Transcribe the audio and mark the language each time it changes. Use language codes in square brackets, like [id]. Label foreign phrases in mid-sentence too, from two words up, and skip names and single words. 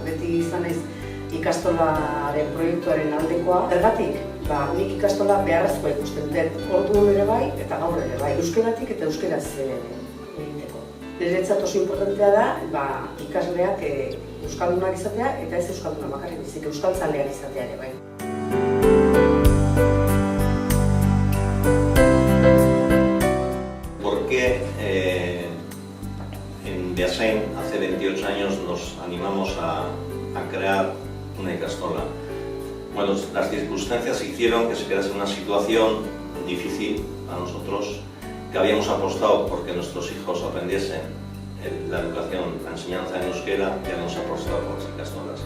[eu] Beti izan naiz ikastolaren proiektuaren aldekoa. Zergatik, nik ikastola beharrezkoa ikusten dut orduan ere bai eta gaur ere bai. Euskeratik eta euskeraz egiteko. Niretzat oso importantea da ikasleak euskaldunak izatea eta ez euskaldunak bakarrik bizik euskaltzaleak izatea ere bai. [es] En Beasain hace 28 años nos animamos a crear una ikastola. Bueno, las circunstancias hicieron que se quedase en una situación difícil para nosotros, que habíamos apostado porque nuestros hijos aprendiesen la educación, la enseñanza en euskera, y habíamos apostado por las ikastolas.